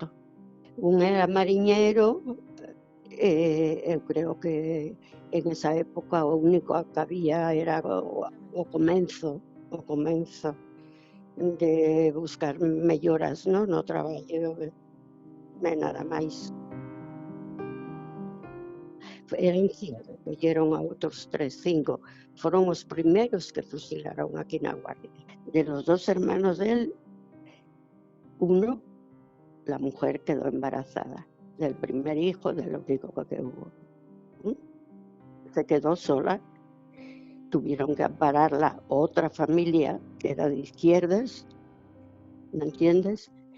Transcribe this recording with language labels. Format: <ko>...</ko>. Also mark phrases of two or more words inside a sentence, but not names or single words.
<gl>Un era mariñeiro, eu creo que en esa época o único que había era o comenzo de buscar melloras, no traballo, nada máis. Eran 5, colleron a outros 5. Foron os primeiros que fusilaron aquí na Guardia.</gl> <es>De los 2 hermanos de él, uno, la mujer quedó embarazada del primer hijo, de lo único que hubo. Se quedó sola, tuvieron que ampararla otra familia que era de izquierdas, ¿me entiendes?</es>